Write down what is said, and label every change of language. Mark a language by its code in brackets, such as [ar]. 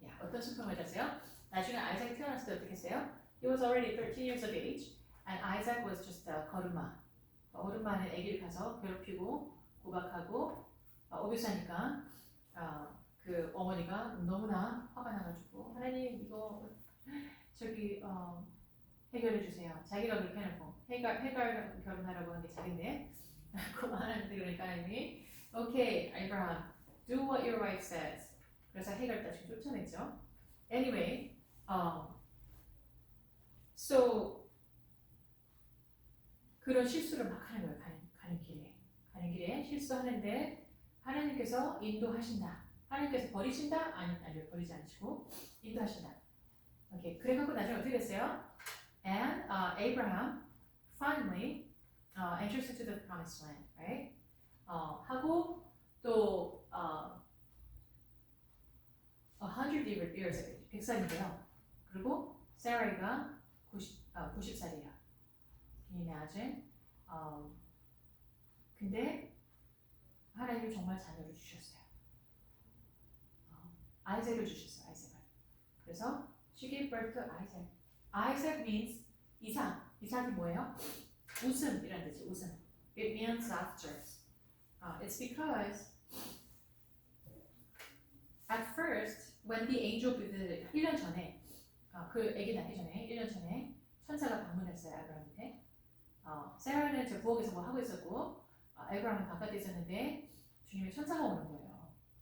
[ko] 어떤 슬픔을 가져왔어요? 나중에 아이작이 태어났을 때 어떻게 했어요? [en] He was already 13 years of age, and Isaac was just a 거루마. [ko] 어른만은 아기를 가서 괴롭히고 고박하고 어비스하니까 그 어머니가 너무나 화가 나가지고 하나님 이거 저기 해결해 주세요. 자기가 그렇게 해놓고 해갈 결혼하라고 한 게 자기인데 그만하는데 그러니까 하나님이 [en] Okay, Abraham, do what your wife says. [ko] 그래서 해결 다시 쫓아냈죠. [en] Anyway, so [ko] 그런 실수를 막 하는 거예요. 가는 길에 실수하는데 하나님께서 인도하신다. 하나님께서 버리신다? 아니요, 버리지 않으시고 인도하신다. 오케이. 그래갖고 나중에 어떻게 됐어요? [en] And Abraham finally enters into the promised land, right? [ko] 하고 또 [en] 100 years, [ko] 100살인데요. 그리고 사라이가 90살이에요. [en] Can you imagine? [ko] 근데 하나님이 정말 자녀를 주셨어요. 아이작을 주셨어요. 아이작을. 그래서 [en] she gave birth to Isaac. Isaac means 이삭. [ko] 이삭이 뭐예요? 웃음이란 뜻이 웃음. [en] It means laughter. It's because at first when the angel visited [ko] 1년 전에 그 아기 낳기 전에 1년 전에 천사가 방문했어요. 아브라함한테. 세라는 저 부엌에서 뭐 하고 있었고 아브라함은 바깥에 있었는데 주님의 천사가 오는 거예요.